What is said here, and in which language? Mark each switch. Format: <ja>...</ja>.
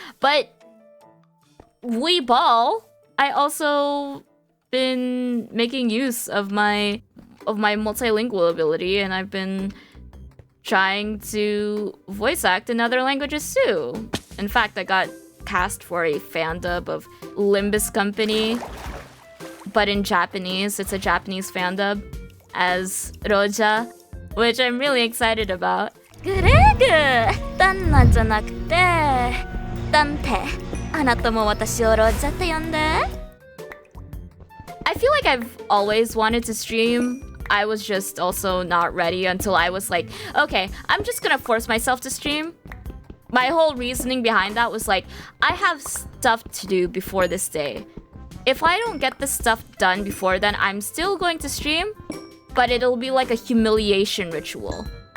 <en>But Weeball, I also been making use of my multilingual ability, and I've been trying to voice act in other languages too. In fact, I got cast for a fan dub of Limbus Company, but in Japanese. It's a Japanese fan dub as Roja, which I'm really excited about. Greg!</en> <ja>ダンナじゃなくて、ダンテ。あなたも私をロジャって呼んで。</ja> <en>I feel like I've always wanted to stream. I was just also not ready until I was like, okay, I'm just gonna force myself to stream. My whole reasoning behind that was like, I have stuff to do before this day. If I don't get this stuff done before then, I'm still going to stream, but it'll be like a humiliation ritual.</en>